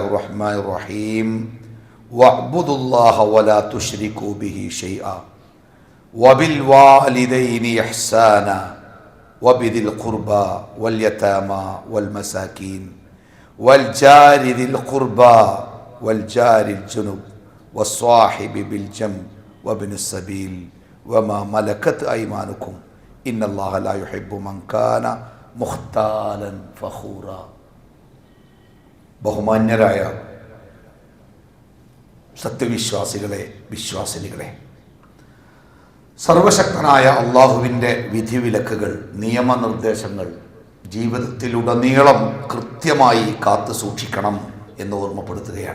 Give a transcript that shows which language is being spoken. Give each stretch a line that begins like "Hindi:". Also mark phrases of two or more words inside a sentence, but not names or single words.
Arabic: الرحمن الرحيم واعبدوا الله ولا تشركوا به شيئا وبالوالدين إحسانا وبذي القربى واليتامى والمساكين والجار ذي القربى والجار الجنب والصاحب بالجنب وابن السبيل وما ملكت أيمانكم إن الله لا يحب من كان مختالا فخورا.
Malayalam: ബഹുമാന്യരായ സത്യവിശ്വാസികളെ, വിശ്വാസിനികളെ, സർവശക്തനായ അള്ളാഹുവിൻ്റെ വിധിവിലക്കുകൾ, നിയമനിർദ്ദേശങ്ങൾ ജീവിതത്തിലുടനീളം കൃത്യമായി കാത്തു സൂക്ഷിക്കണം എന്ന് ഓർമ്മപ്പെടുത്തുകയാണ്.